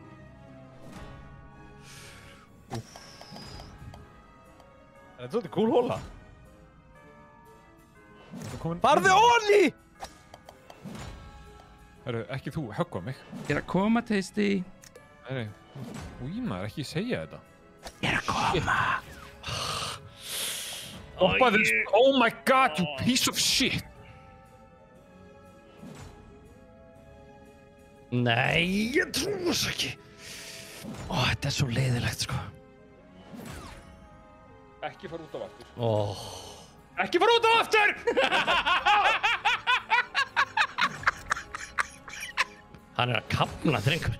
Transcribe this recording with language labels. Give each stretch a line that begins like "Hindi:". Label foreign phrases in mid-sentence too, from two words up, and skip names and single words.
Icelandic: Þetta er svolítið cool hóla. Farðu Farðu Óli! Ekki þú, höggva mig. Ég er að koma, Tasty. Nei, maður, ekki segja þetta. Ég er að koma.
English: Oh my god, you piece of shit!
Icelandic: Nei, ég trúi þess ekki. Þetta er svo leiðilegt, sko. Ekki fara út af aftur. Ekki fara út af aftur! Hann er að kafna, drengur.